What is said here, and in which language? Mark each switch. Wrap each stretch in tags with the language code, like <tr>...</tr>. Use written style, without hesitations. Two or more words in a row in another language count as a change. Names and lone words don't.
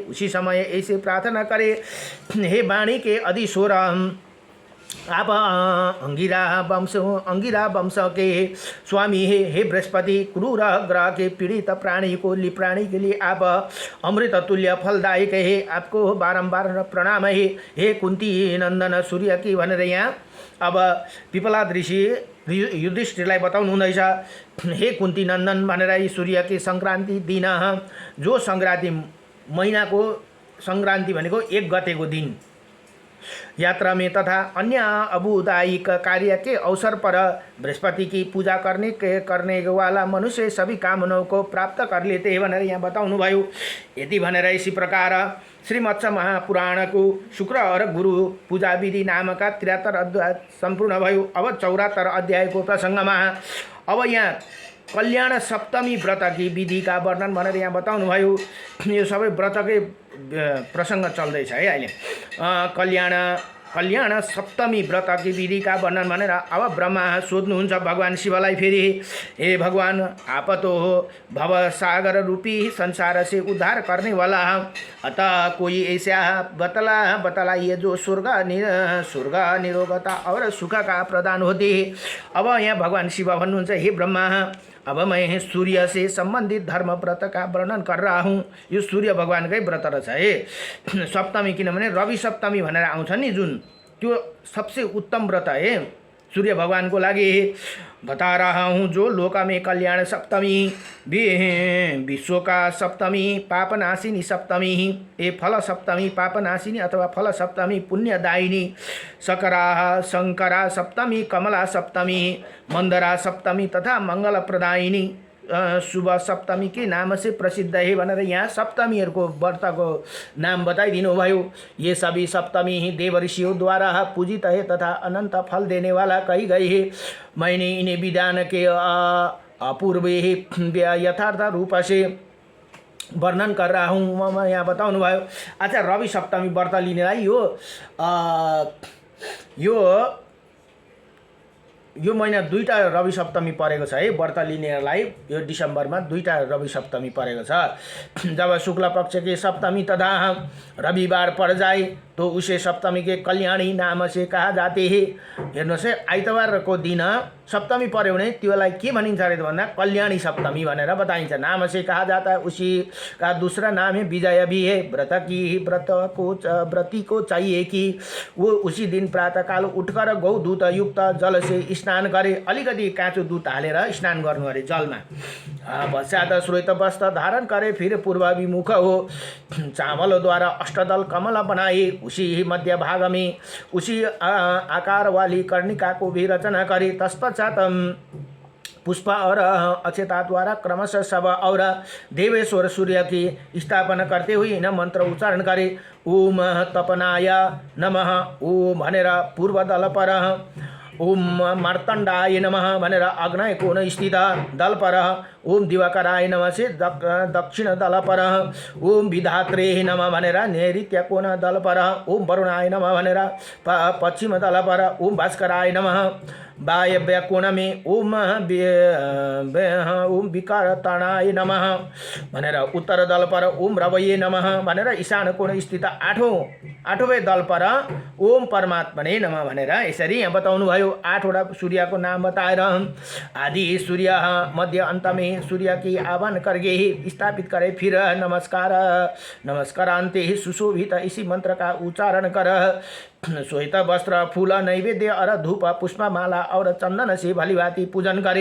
<hi>उसी समय ऐसे प्रार्थना करे, हे वाणी के अधीश्वर, आप अंगिरा वंश के स्वामी हे बृहस्पति, क्रूर ग्रह के पीड़ित प्राणी के लिए आप अमृत तुल्य फलदायक है। आपको बारंबार प्रणाम है। हे कुंती नंदन सूर्य की</hi> <ne>भनेर यहाँ अब पिपलाद ऋषि युधिष्ठिरलाई बताउनु हुँदैछ।</ne> <hi>हे कुंती नंदन भनेर सूर्य की संक्रांति दिन, जो संक्रांति महीना को संक्रांति</hi> <ne>भनेको 1 गतेको दिन</ne> <hi>यात्रा में तथा अन्य अबुदायिक कार्य के अवसर पर बृहस्पति की पूजा करने वाला मनुष्य सभी कामनाओं को प्राप्त कर लेते हैं</hi> <ne>भनेर यहाँ बताउनु भयो। यति भनेर</ne> <hi>इसी प्रकार श्रीमत्स्य महापुराण को शुक्र और गुरु पूजा विधि नामक 73 अध्याय संपूर्ण भयो। अब 74 अध्याय को प्रसंग में अब यहाँ कल्याण सप्तमी व्रत की विधि का वर्णन</hi> <ne>भनेर यहाँ बताउनु भयो। यो सबै व्रतकै प्रसंग चल्दैछ है अहिले।</ne> <hi>कल्याण सप्तमी व्रत की विधि का वर्णन</hi> <ne>भनेर अब ब्रह्मा सोध्नुहुन्छ भगवान शिवलाई फेरि,</ne> <hi>हे भगवान, आप तो हो भव सागर रूपी संसार से उद्धार करने वाला, अतः कोई ऐसा बतलाइए जो स्वर्ग निरोगता और सुख का प्रदान होते है।</hi> <ne>अब यहाँ भगवान शिव भन्नुहुन्छ,</ne> <hi>हे ब्रह्मा, अब मैं सूर्य से संबंधित धर्म व्रत का वर्णन कर रहा हूँ।</hi> <ne>यो सूर्य भगवानकै व्रत रहेछ है। सप्तमी किनभने रवि सप्तमी भनेर आउँछ नि जुन, त्यो</ne> <hi>सबसे उत्तम व्रत है</hi> <ne>सूर्य भगवान को लागि।</ne> <hi>बता रहा हूँ जो लोक में कल्याण सप्तमी, विश्व का सप्तमी, पापनाशिनी सप्तमी, ए फल सप्तमी पापनाशिनी अथवा फल सप्तमी पुण्यदायिनी, शंकरा सप्तमी, कमला सप्तमी, मंदरा सप्तमी तथा मंगल प्रदायिनी शुभ सप्तमी के नाम से प्रसिद्ध है</hi> <ne>भनेर यहाँ सप्तमीहरूको व्रतको नाम बताइदिनु भयो।</ne> <hi>ये सभी सप्तमी ही देव ऋषियों द्वारा पूजित है तथा अनंत फल देने वाला कही गई है। मैंने इन्हें विधान के अपूर्व यथार्थ रूप से वर्णन कर रहा हूँ।</hi> <ne>मैं यहाँ बताउनु भयो। अच्छा, रवि सप्तमी व्रत लिनेलाई यो महिना 2टा रवि सप्तमी परेको छ है। व्रत लिनेलाई यो डिसेम्बरमा 2टा रवि सप्तमी परेको छ।</ne> <hi>जब शुक्ल पक्ष की सप्तमी तथा रविवार पड़ जाए तो उसे सप्तमी के कल्याणी नाम से कहा जाते हैं।</hi> <ne>हेर्नुहोस् है, आइतबारको दिन सप्तमी पर्यो भने त्योलाई के भनिन्छ अरे भन्दा कल्याणी सप्तमी भनेर बताइन्छ।</ne> <hi>नाम से कहा जाता है। उसी का दूसरा नाम है विजय भी है। व्रती को चाहिए कि वो उसी दिन प्रातःकाल उठकर गौ दूध युक्त जल से स्नान करे।</hi> <ne>अलिकति काँचो दूध हालेर स्नान गर्नु अरे जलमा।</ne> <hi>पश्चात श्वेत वस्त्र धारण करे, फिर पूर्वाभिमुख हो चावल द्वारा अष्टदल कमल बनाए। उसी मध्य भाग में उसी आकार वाली कर्णिका को भी रचना करे। तत्पश्चात पुष्प और अक्षता द्वारा क्रमशः सब और देवेश्वर सूर्य की स्थापना करते हुए इन मंत्र उच्चारण करे।</hi> <sa>ओम तपनाय नमः ओम भनेर</sa> <hi>पूर्व दल पर,</hi> <sa>ओम मार्तण्डाय नमः भनेर</sa> <hi>अग्नय कोण स्थित दल पर,</hi> <sa>ओम दिवाकराय नमः</sa> <hi>से दक्षिण दल पर,</hi> <sa>ओम विधात्रे नमः भनेर</sa> <hi>नैऋत्य कोण दल पर,</hi> <sa>ओम वरुणाय नमः भनेर</sa> <hi>पश्चिम दल पर,</hi> <sa>ओम भास्कराय नमः</sa> <hi>वायव्य कोण में,</hi> <sa>ओम विकर्तनाय नमः भनेर</sa> <hi>उत्तर दल पर,</hi> <sa>ओम रवये नमः भनेर</sa> <hi>ईशान कोण स्थित आठौँ दल पर,</hi> <sa>ओम परमात्मने नमः</sa> <ne>भनेर यसरी यहाँ बताउनु भयो। 8वटा सूर्यको नाम बताएर</ne> <hi>आदि सूर्य मध्य अंत में सूर्य की आह्वान करके ही स्थापित करे। फिर नमस्कारांते ही सुशोभित इसी मंत्र का उच्चारण कर। श्वेत वस्त्र फूल नैवेद्य और धूप पुष्पमाला और चंदन से भलीभांति पूजन करे।</hi>